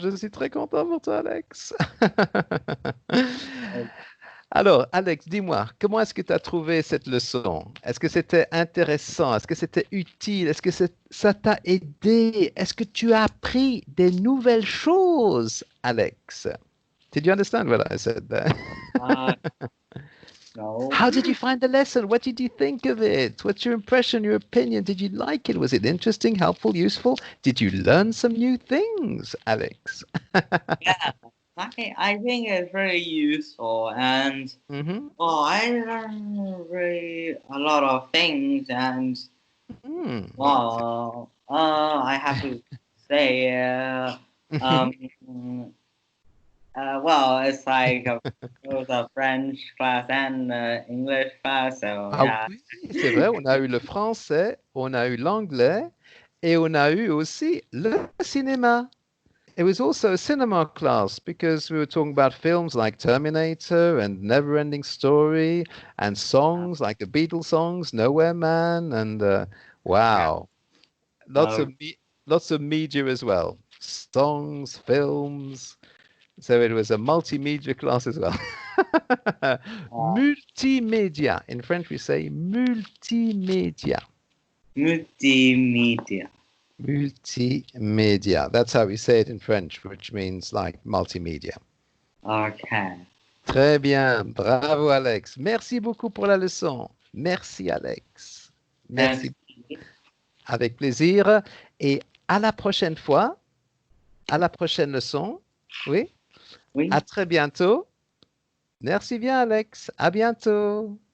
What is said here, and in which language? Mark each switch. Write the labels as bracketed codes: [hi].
[fr] Je suis très content pour toi, Alex. Alors, Alex, dis-moi, comment est-ce que tu as trouvé cette leçon? Est-ce que c'était intéressant? Est-ce que c'était utile? Est-ce que ça t'a aidé? Est-ce que tu as appris des nouvelles choses, Alex? [en] Did you understand what I said there? Uh, no. How did you find the lesson? What did you think of it? What's your impression, your opinion? Did you like it? Was it interesting, helpful, useful? Did you learn some new things, Alex? Yeah, I think it's very useful, and Mm-hmm. I learned really a lot of things, and Mm. I have to say, um, it's like both a French class and English class, so Ah yeah. [fr] oui, c'est vrai, on a eu le français, on a eu l'anglais et on a eu aussi le cinéma. [en] It was also a cinema class because we were talking about films like Terminator and Neverending Story and Uh, songs like the Beatles songs, Nowhere Man, and yeah. wow, lots of lots of media as well, songs, films. So it was a multimedia class as well. uh, Multimedia. In French, we say multimedia. Multimedia. Multimedia. That's how we say it in French, which means like multimedia. Okay. [fr] Très bien. Bravo, Alex. Merci beaucoup pour la leçon. Merci, Alex. Merci. Merci. Avec plaisir. Et à la prochaine fois, à la prochaine leçon. Oui. À Oui. très bientôt. Merci bien, Alex. À bientôt.